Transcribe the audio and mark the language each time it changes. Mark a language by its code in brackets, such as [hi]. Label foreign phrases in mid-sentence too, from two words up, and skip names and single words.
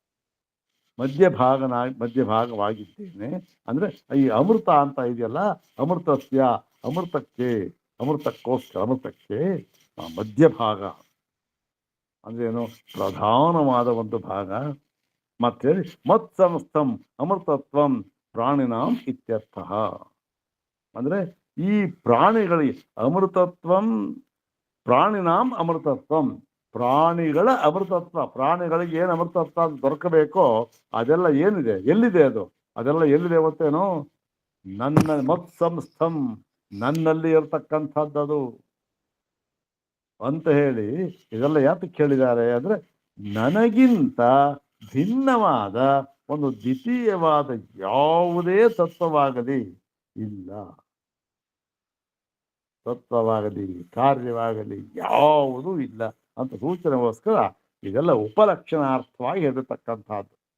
[kn] ಮಧ್ಯಭಾಗವಾಗಿದ್ದೇನೆ ಅಂದ್ರೆ ಈ ಅಮೃತ ಅಂತ ಇದೆಯಲ್ಲ, ಅಮೃತಸ್ಯ ಅಮೃತಕ್ಕೆ ಮಧ್ಯಭಾಗ ಅಂದ್ರೇನು, ಪ್ರಧಾನವಾದ ಒಂದು ಭಾಗ. [sa] ಮತ್ತೆ ಮತ್ಸಂಸ್ಥಂ ಅಮೃತತ್ವಂ ಪ್ರಾಣಿನಾಂ ಇತ್ಯರ್ಥ. [kn] ಅಂದ್ರೆ ಈ ಪ್ರಾಣಿಗಳಿಗೆ ಅಮೃತತ್ವಂ, [sa] ಪ್ರಾಣಿನಾಂ ಅಮೃತತ್ವಂ, [kn] ಪ್ರಾಣಿಗಳ ಅಮೃತತ್ವ. ಪ್ರಾಣಿಗಳಿಗೆ ಏನು ಅಮೃತತ್ವ ದೊರಕಬೇಕೋ ಅದೆಲ್ಲ ಏನಿದೆ, ಎಲ್ಲಿದೆ ಅದು, ಅದೆಲ್ಲ ಎಲ್ಲಿದೆ ಗೊತ್ತೇನೋ, ನನ್ನ ಮತ್ಸಂಸ್ಥಂ, ನನ್ನಲ್ಲಿ ಇರತಕ್ಕಂಥದ್ದು ಅಂತ ಹೇಳಿ. ಇದೆಲ್ಲ ಯಾತಕ್ಕೆ ಹೇಳಿದ್ದಾರೆ ಅಂದ್ರೆ, ನನಗಿಂತ ಭಿನ್ನವಾದ ಒಂದು ದ್ವಿತೀಯವಾದ ಯಾವುದೇ ತತ್ವವಾಗಲಿ ಇಲ್ಲ, ತತ್ವವಾಗಲಿ ಕಾರ್ಯವಾಗಲಿ ಯಾವುದೂ ಇಲ್ಲ ಅಂತ ಸೂಚನೆಗೋಸ್ಕರ ಇದೆಲ್ಲ ಉಪಲಕ್ಷಣಾರ್ಥವಾಗಿ ಹೇಳಿರ್ತಕ್ಕಂಥದ್ದು.